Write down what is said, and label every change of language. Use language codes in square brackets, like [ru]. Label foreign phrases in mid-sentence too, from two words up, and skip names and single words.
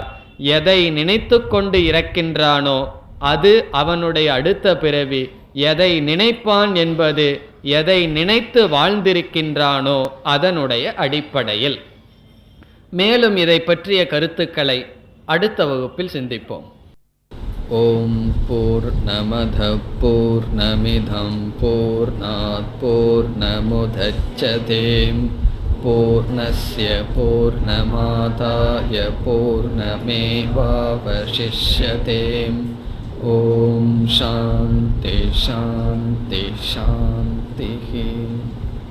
[ta] எதை நினைத்து கொண்டு இறக்கின்றானோ அது அவனுடைய அடுத்த பிறவி. எதை நினைப்பான் என்பது எதை நினைத்து வாழ்ந்திருக்கின்றானோ அதனுடைய அடிப்படையில். மேலும் இதை பற்றிய கருத்துக்களை அடுத்த வகுப்பில் சிந்திப்போம். [sa] ओम् पूर्णमदः पूर्णमिदं पूर्णात् पूर्णमुदच्यते पूर्णस्य पूर्णमादाय पूर्णमेवावशिष्यते. ओम् शान्ति शान्ति शान्ति.